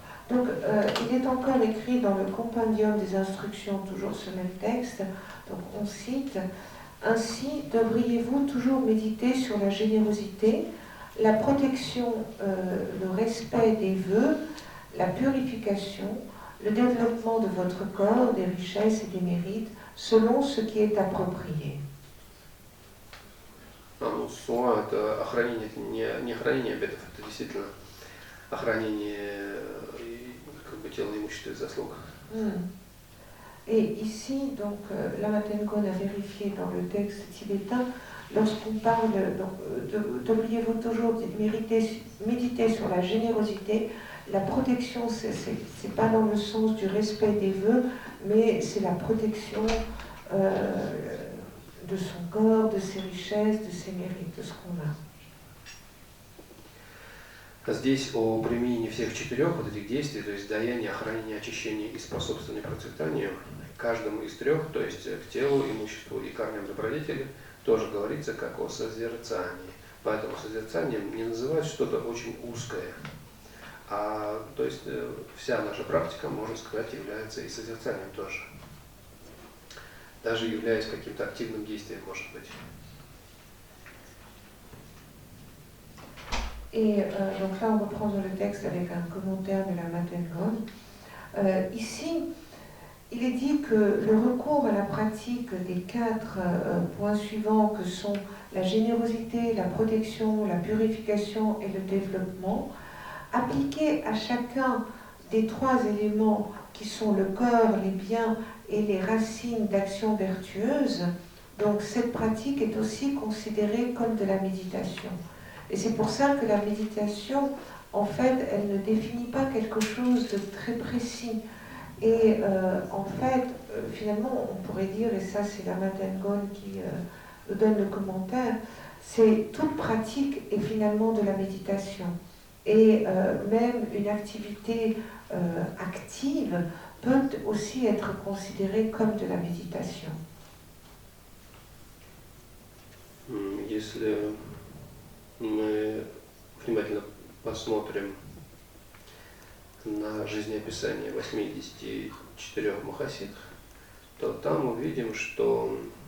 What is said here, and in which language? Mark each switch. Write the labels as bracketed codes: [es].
[fr] Donc, il est encore écrit dans le compendium des instructions, toujours ce même texte, donc on cite « Ainsi devriez-vous toujours méditer sur la générosité, la protection, le respect des vœux, la purification, le développement de votre corps, des richesses et des mérites, selon ce qui est approprié. » [ru] Ну, суа – это охранение, это не охранение обетов, это действительно охранение как бы, тела, имущества и заслуг. [fr] Et ici, donc, Lama Tengon a vérifié dans le texte tibétain, lorsqu'on parle, devriez-vous toujours méditer sur la générosité, la protection, c'est pas dans le sens du respect des vœux, mais c'est la protection de son corps, de ses richesses, de ses mérites, de ce qu'on a. [ru] Здесь о применении всех четырех вот этих действий, то есть даяние, охранение, очищение и способствование процветанию, каждому из трех, то есть к телу, имуществу и корням добродетели, тоже говорится как о созерцании. Поэтому созерцанием не называют что-то очень узкое, а то есть вся наша практика, можно сказать, является и созерцанием тоже. Даже являясь каким-то активным действием, может быть. [fr] Et donc là, on reprend dans le texte avec un commentaire de Lama Tengon. Ici, il est dit que le recours à la pratique des 4 points suivants que sont la générosité, la protection, la purification et le développement, appliqué à chacun des 3 éléments qui sont le corps, les biens et les racines d'actions vertueuses, donc cette pratique est aussi considérée comme de la méditation. Et c'est pour ça que la méditation, en fait, elle ne définit pas quelque chose de très précis. Et en fait, finalement, on pourrait dire, et ça c'est Lama Tengon qui nous donne le commentaire, c'est toute pratique est finalement de la méditation. Et même une activité active peut aussi être considérée comme de la méditation. [ru] Если мы внимательно посмотрим на жизнеописание 84 махасидх, то там увидим, что,